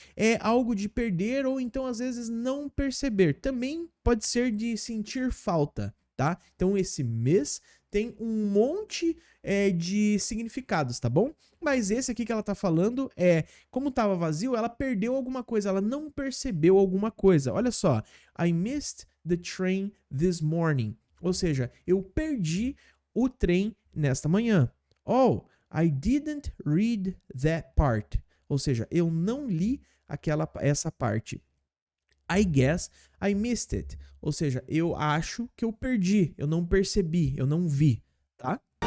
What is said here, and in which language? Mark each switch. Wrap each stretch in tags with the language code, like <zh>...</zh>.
<pt>É algo de perder ou então às vezes não perceber. Também pode ser de sentir falta, tá? Então esse miss tem um monte de significados, tá bom? Mas esse aqui que ela tá falando como tava vazio, ela perdeu alguma coisa, ela não percebeu alguma coisa. Olha só,</pt> <en>I missed the train this morning.</en> <pt>Ou seja, eu perdi o trem nesta manhã.</pt> <en>Oh, I didn't read that part.</en> <pt>Ou seja, eu não li essa parte.</pt> <en>I guess I missed it.</en> <pt>Ou seja, eu acho que eu perdi, eu não percebi, eu não vi, tá?</pt>